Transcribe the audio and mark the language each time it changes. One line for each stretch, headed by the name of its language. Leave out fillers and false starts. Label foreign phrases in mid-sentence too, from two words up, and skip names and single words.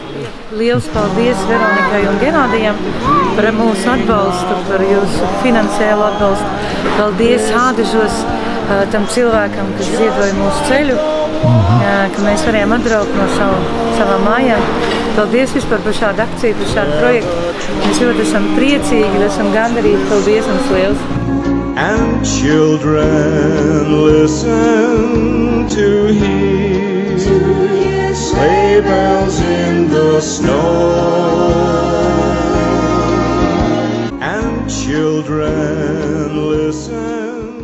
Latvian: Liels paldies Veronikai un Genādijam par mūsu atbalstu, par jūsu finansiālu atbalstu. Paldies Ādažos tam cilvēkam, kas ziedoja mūsu ceļu, ka mēs varējām atbraukt no savām mājām. Paldies vispār par šādu akciju, par šādu projektu. Mēs ļoti esam priecīgi, esam gandarīti. Paldies mums liels!
English: And children listen to hear sleigh bells in the snow. And children listen